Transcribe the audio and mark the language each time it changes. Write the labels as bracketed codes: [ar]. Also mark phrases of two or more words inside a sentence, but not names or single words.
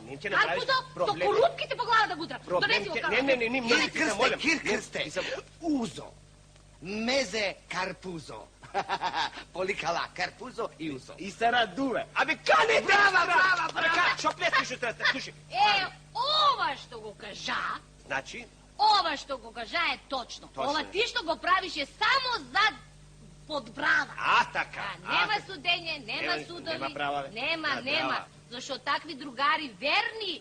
[mk] Карпузо, со корупките по глава да гудра. Донеси го Карпузо. Крсте. Узо. Мезе Карпузо. Поликала, Карпузо и Узо. И се радуве. Абе, кане Браво! Шо плескаш от ръста? Слушай. Ова што го кажа. Значи? Ова што го кажа е точно. Ова ти што го правиш е само за подбрава. Така. Нема судење, нема судови. Нема. Зашто такви другари верни.